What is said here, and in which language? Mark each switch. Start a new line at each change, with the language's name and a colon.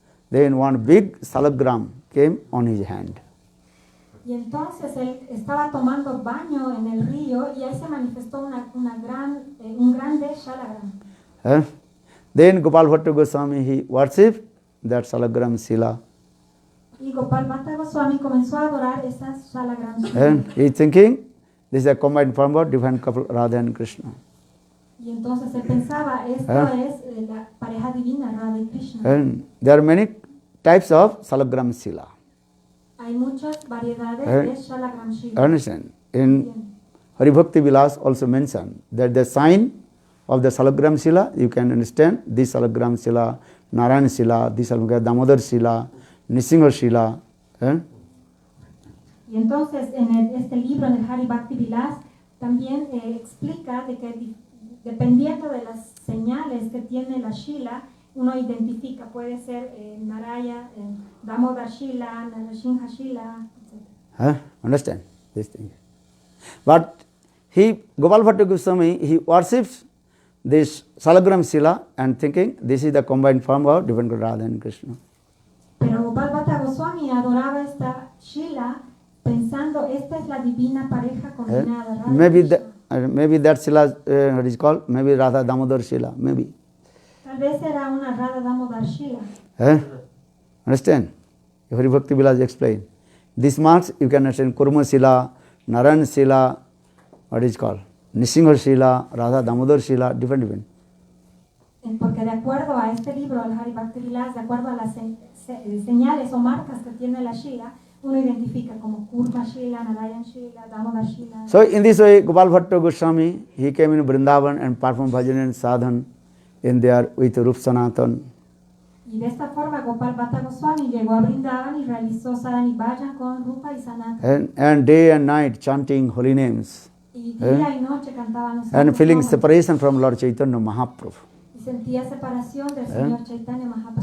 English: Then one big salagram came on his hand.
Spanish: Y entonces él estaba tomando baño en el río y ahí se manifestó un grande shalagram.
English: Then Gopal Bhatta Goswami, he worshipped that salagram Sila.
Spanish: Y Gopal Bhatta Goswami comenzó a adorar esa shalagram Sila.
English: And he thinking, this is a combined form of divine couple Radha and Krishna.
Spanish: Y entonces él pensaba, esto es la pareja divina, Radha y Krishna.
English: And there are many types of salagram Sila.
Spanish: Hay muchas variedades de shalagram Sila.
English: Understand? In Haribhakti Vilas also mentioned that the sign of the salagram Sila, you can understand this salagram Sila, Narayan Sila, this salagram Damodar Sila, Nisingha Sila.
Spanish: Y entonces en este libro, en el Hari Bhakti Vilas, también explica de que dependiendo de las señales que tiene la Shila, uno identifica, puede ser Naraya, Damodar Shila, Narasingha Shila, etc.
English: Understand this thing. But Gopal Bhatta Goswami, he worships this Salagram Sila and thinking this is the combined form of different Radha and Krishna.
Spanish: Pero Gopal Bhatta Goswami adoraba esta Shila pensando esta es la divina pareja combinada. Radha
English: Maybe that Sila, what is called? Maybe Radha Damodar Sila, maybe.
Spanish: Tal vez era una Radha Damodar Shila.
English: Understand? Hari Bhakti Vilas explained. This marks you can understand Kurma Sila, Narayan Sila, what is called? Nisingha Sila, Radha Damodar Sila, different.
Spanish: Porque de acuerdo a este libro, el Hari Bhakti Vilas, de acuerdo a las señales o marcas que tiene la Shila, uno identifica como Kurma Shila, Narayan Shila, Damodar Shila.
English: So in this way, Gopal Bhatta Goswami, he came in Vrindavan and performed bhajan and sadhan in there with Rup Sanatan.
Spanish: Y de esta forma Gopal Bhatta Goswami llegó a Vrindavan y realizó sadhan y bhajan con Rupa y Sanatan.
English: And day and night chanting holy names.
Spanish: Y día y noche cantaban los
English: And feeling
Spanish: nombres.
English: separation from Lord Chaitanya Mahaprabhu.
Spanish: Y sentía separación del Señor Chaitanya Mahaprabhu.